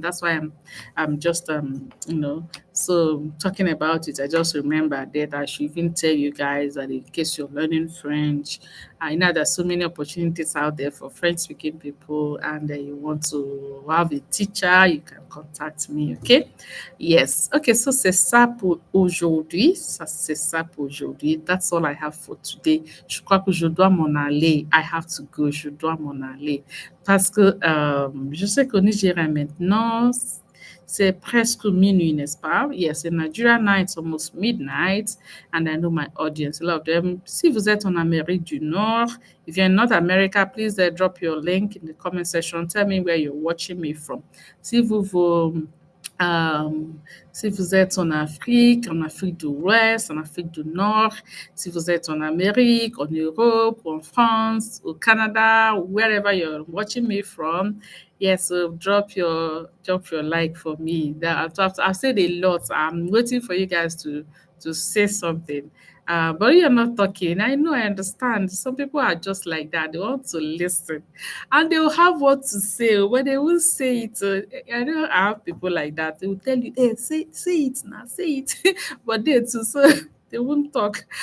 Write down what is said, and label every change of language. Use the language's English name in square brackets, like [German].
[English] That's why I'm just so talking about it. I just remember that I should even tell you guys that in case you're learning French, I know there's so many opportunities out there for French speaking people, and you want to have a teacher, you can contact me. Okay. Yes. Okay. [French] So c'est ça pour aujourd'hui. Ça, c'est ça pour aujourd'hui. [English] That's all I have for today. [French] Je crois que je dois m'en aller. [English] I have to go. [French] Je dois m'en aller. Parce que je sais qu'au Nigeria maintenant, c'est presque minuit, n'est-ce pas? [English] Yes, in Nigeria now it's almost midnight, and I know my audience, a lot of them. [French] Si vous êtes en Amérique du Nord, [English] if you're in North America, please drop your link in the comment section. Tell me where you're watching me from. [French] Si euh, si vous êtes en Afrique de l'Ouest, en Afrique du Nord, si vous êtes en Amérique, en Europe, en France, au Canada, [English] wherever you're watching me from, yes, so drop your like for me. That I've said a lot. I'm waiting for you guys to say something. But you're not talking. I know, I understand. Some people are just like that. They want to listen, and they'll have what to say. When they will say it, I know I have people like that. They will tell you, "Hey, say it now, say it," but they too, so they won't talk.